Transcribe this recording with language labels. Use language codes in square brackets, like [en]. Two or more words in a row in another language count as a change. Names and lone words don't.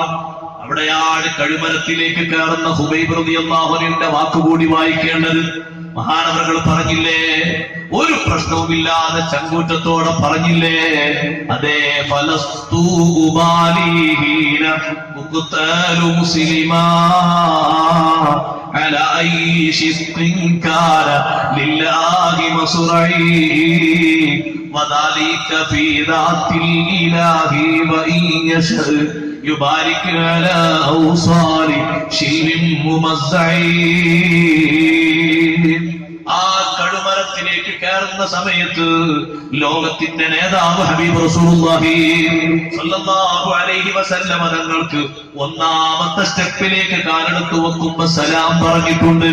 [ml] അവിടെയാണ് കഴുമരത്തിലേക്ക് കയറുന്ന ഹുബൈബ് റളിയല്ലാഹു അൻഹുവിന്റെ വാക്കുകൂടി വായിക്കേണ്ടത്. മഹാനവറുകൾ പറഞ്ഞില്ലേ, ഒരു പ്രശ്നവുമില്ലാതെ ചങ്കൂറ്റത്തോടെ പറഞ്ഞില്ലേ, അതേ [ar] فلست أبالي حين أقتل مسلما على أي شق كان لله مصرعي وذلك في ذات الإله وإن يشاء يبارك على أوصال شيء ممزعي. [ml] ആ കഴുമരത്തിലേക്ക് കയറുന്ന സമയത്ത് ലോകത്തിന്റെ നേതാവ് ഹബീബ് റസൂലുള്ളാഹി [ar] صلى الله عليه وسلم [ml] തങ്ങൾക്ക് ഒന്നാമത്തെ സ്റ്റെപ്പിലേക്ക് കാലെടുത്ത് വെക്കുമ്പോ സലാം പറഞ്ഞിട്ടുണ്ട്.